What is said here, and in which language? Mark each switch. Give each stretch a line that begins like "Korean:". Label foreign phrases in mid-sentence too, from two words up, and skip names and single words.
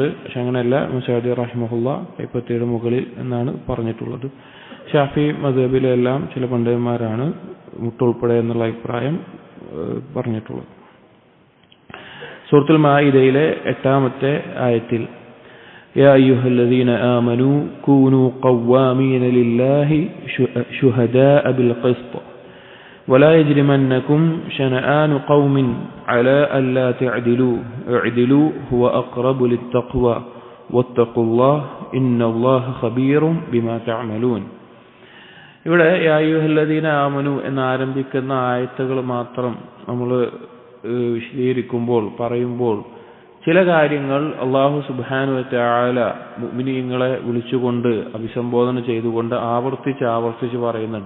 Malayalam: പക്ഷെ അങ്ങനെയല്ല. ഇമാം സഅദി റഹിമഹുള്ള കൈപ്പത്തിയുടെ മുകളിൽ എന്നാണ് പറഞ്ഞിട്ടുള്ളത്. ഷാഫി മദ്ഹബിലെല്ലാം ചില പണ്ഡിതന്മാരാണ് മുട്ടുൾപ്പെടെ എന്നുള്ള അഭിപ്രായം പറഞ്ഞിട്ടുള്ളത്. സൂറത്തുൽ മാഇദയിലെ 8-ാമത്തെ ആയത്തിൽ
Arabic: يا أيها الذين آمنوا كونوا قوامين لله شهداء بالقسط ولا يجرمنكم شنآن قوم على ألا تعدلوا اعدلوا هو أقرب للتقوى واتقوا الله إن الله خبير بما تعملون.
Malayalam: ഇവിടെ
Arabic: يا أيها الذين آمنوا
Malayalam: എന്നാരംഭിക്കുന്ന ആയത്തുകൾ മാത്രം നമ്മൾ വിശദീകരിക്കുമ്പോൾ പറയുമ്പോൾ ചില കാര്യങ്ങൾ അല്ലാഹു
Arabic: سبحانه وتعالى
Malayalam: മുഅ്മിനീങ്ങളെ വിളിച്ചുകൊണ്ട് അഭിസംബോധന ചെയ്തുകൊണ്ട് ആവർത്തിച്ച് പറയുന്നുണ്ട്.